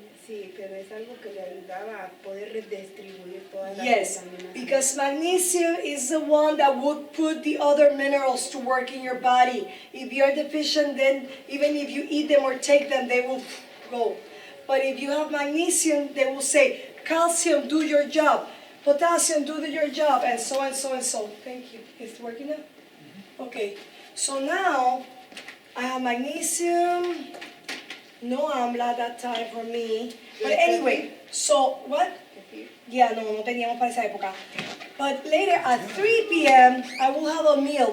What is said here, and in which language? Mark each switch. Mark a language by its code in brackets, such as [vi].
[es] Sí, pero es algo que le ayudaba a poder redistribuir todas las [en] Yes, [es] vitaminas. [en] because magnesium is the one that would put the other minerals to work in your body. If you're deficient, then even if you eat them or take them, they will go. But if you have magnesium, they will say, calcium, do your job. Potassium, do your job, and so and so and so. Thank you. It's working now? Okay. So now, I have magnesium. No AMLA at that time for me. But anyway, so what? [es] Yeah, no teníamos para esa época. [en] But later at 3 p.m., I will have a meal.